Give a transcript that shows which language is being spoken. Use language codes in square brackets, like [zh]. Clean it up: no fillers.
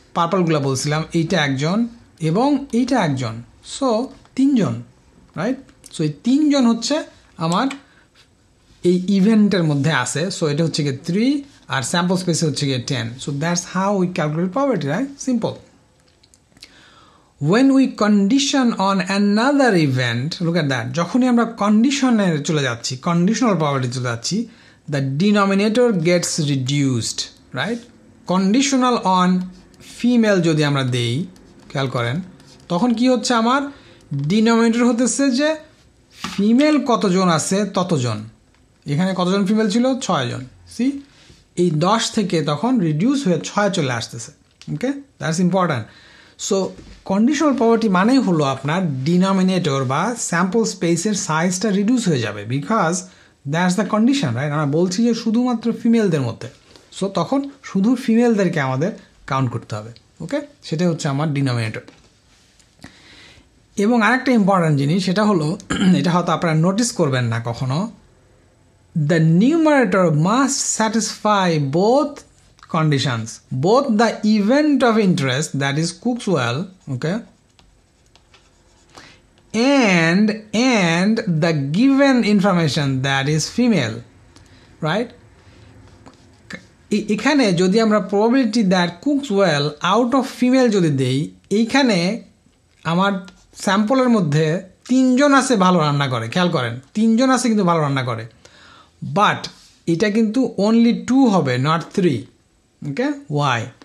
[bn] পার্পলগুলো বলছিলাম, এইটা একজন এবং এইটা একজন, সো 3 জন, রাইট? সো এই 3 জন হচ্ছে আমার এই ইভেন্টের মধ্যে আছে। সো এটা হচ্ছে কি 3, আর স্যাম্পল স্পেস হচ্ছে গিয়ে 10. [en] So that's how we calculate probability, right? Simple. When we condition on another event, look at that, [bn] যখনই আমরা কন্ডিশনে চলে যাচ্ছি, [en] Conditional probability চলে যাচ্ছি, the denominator gets reduced, right? [bn] Conditional on female যদি আমরা দেই, খেয়াল করেন, তখন কি হচ্ছে, আমার ডিনোমিনেটর হতেছে যে ফিমেল কতজন আছে ততজন. এখানে কতজন ফিমেল ছিল? 6 জন. সি, এই 10 থেকে তখন রিডিউস হয়ে 6 চলে আসতেছে. [en] Okay, that's important. [bn] So conditional probability মানেই হলো আপনার ডিনোমিনেটর বা স্যাম্পল স্পেসের সাইজটা রিডিউস হয়ে যাবে, [en] Because that's the condition, right? [bn] আমরা বলছি যে শুধুমাত্র ফিমেলদের মধ্যে, সো তখন শুধু ফিমেলদেরকে আমাদের কাউন্ট করতে হবে. ওকে, সেটাই হচ্ছে আমার ডিনোমিনেটর. এবং আরেকটা ইম্পর্ট্যান্ট জিনিস, সেটা হলো, এটা হয়তো আপনারা নোটিস করবেন না কখনো, [en] the numerator must satisfy both conditions, both the event of interest, that is Cook's well, okay, and the given information, that is female, right? [bn] এখানে যদি আমরা [en] probability that Cook's well out of female [bn] যদি দেই, এইখানে আমার স্যাম্পলের মধ্যে 3 জন আছে ভালো রান্না করে, খেয়াল করেন, 3 জন আছে কিন্তু ভালো রান্না করে, বাট এটা কিন্তু only 2 হবে, not 3. Okay, Y?